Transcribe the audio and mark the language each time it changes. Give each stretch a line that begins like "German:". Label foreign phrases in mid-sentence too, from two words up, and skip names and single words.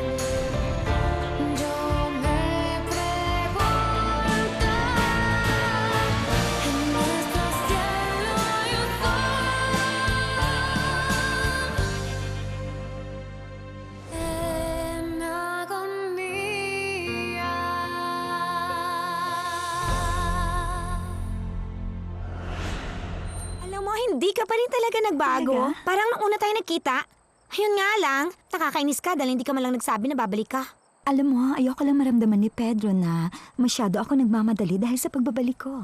Spanish: Yo me pregunto, en nuestro cielo hay un en agonía.
Filipino: Alam mo, hindi ka pa rin talaga nagbago. Talaga? Parang nung una tayo nagkita. Ayun nga lang, nakakainis ka dahil hindi ka man lang nagsabi na babalik ka. Alam mo, ayoko lang maramdaman ni Pedro na masyado ako nagmamadali dahil sa pagbabalik ko.